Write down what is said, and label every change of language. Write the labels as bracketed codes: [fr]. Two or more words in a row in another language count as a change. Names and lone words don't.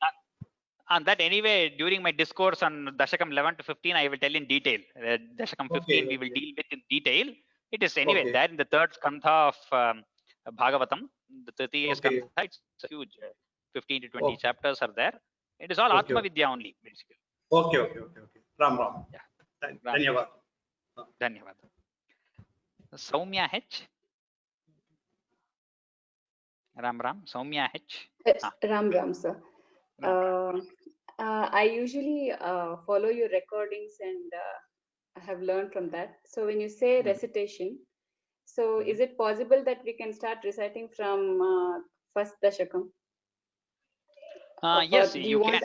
[en] And that anyway, during my discourse on Dashakam 11 to 15, I will tell in detail. Dashakam 15 we will deal with in detail. It is anyway there in the third skandha of Bhagavatam, the 30th skandha. It's huge. 15 to 20 chapters are there. It is all Atma Vidya only, basically. Okay. Ram. Yeah. Dhanyavad. Soumya H. Ram. Soumya H. Ram, sir. I usually follow your recordings and I have learned from that. So when you say recitation, so is it possible that we can start reciting from first Dashakam? Yes, you can.